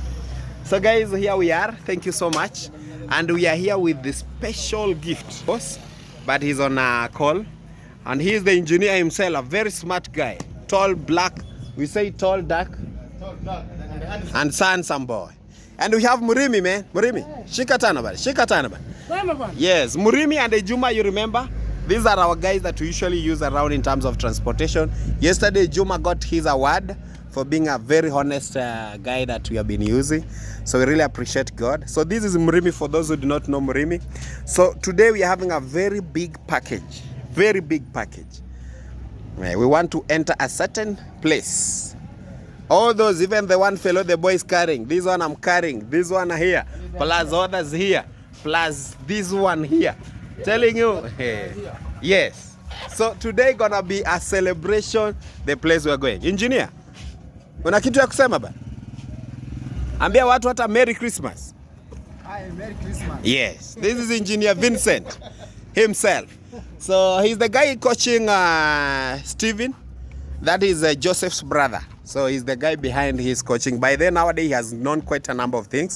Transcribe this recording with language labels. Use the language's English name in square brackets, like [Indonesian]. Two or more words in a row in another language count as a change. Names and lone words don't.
[English] So, guys, here we are. Thank you so much. And we are here with the special gift, boss. But he's on a call. And he is the engineer himself, a very smart guy. Tall, black. We say tall, dark. Tall, black. And handsome boy. And we have Murimi, man. Murimi. Shikatana, bari. Shikatana, bari. Yes, Murimi and Ejuma, you remember? These are our guys that we usually use around in terms of transportation. Yesterday, Juma got his award for being a very honest guy that we have been using. So we really appreciate God. So this is Murimi for those who do not know Murimi. So today we are having a very big package. Very big package. We want to enter a certain place. All those, even the one fellow the boy is carrying, this one I'm carrying, this one here, plus others here, plus this one here. Telling you, yes. So today gonna be a celebration, the place we're going. [Swahili] Engineer, una kitu ya kusema ba? Ambia watu hata [English] Merry Christmas. Hi, Merry Christmas. Yes, this is Engineer Vincent himself. So he's the guy coaching Steven. That is Joseph's brother. So he's the guy behind his coaching. By then, nowadays, he has known quite a number of things.